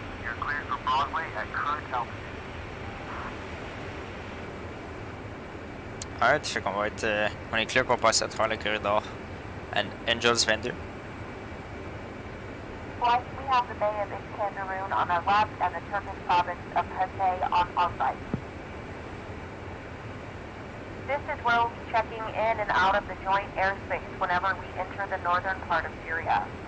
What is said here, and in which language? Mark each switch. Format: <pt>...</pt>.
<en>You're cleared for Broadway at current altitude.</en> <fr>Alright, fait qu'on va être... on est clair pour passer à travers le corridor.</fr> <en>Angels 22. Flight, we have the Bay of Iskandarun on our left and the Turkish province of Hatay on our right. This is where we'll be checking in and out of the joint airspace whenever we enter the northern part of Syria.</en>